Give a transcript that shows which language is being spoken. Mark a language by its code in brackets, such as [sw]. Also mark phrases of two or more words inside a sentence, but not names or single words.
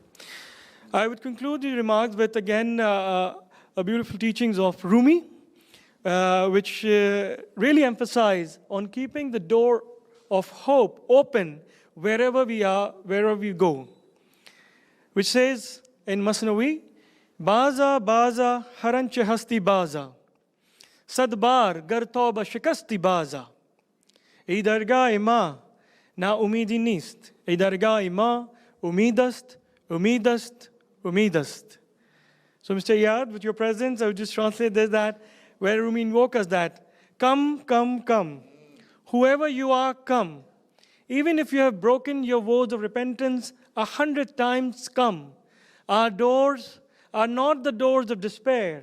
[en] I would conclude the remarks with, again, a beautiful teachings of Rumi, which really emphasize on keeping the door of hope open wherever we are, wherever we go, which says in Masnawi, [fa] بازآ بازآ هر آنچه هستی بازآ، صد بار گر توبه شکستی بازآ, ای درگه ما نا امیدی نیست، ای درگه ما امیدست، امیدست، امیدست. [en] So Mr. Yad, with your presence, I would just translate this, that where Rumi invokes us that, come, come, come. Whoever you are, come. Even if you have broken your vows of repentance 100 times, come. Our doors are not the doors of despair.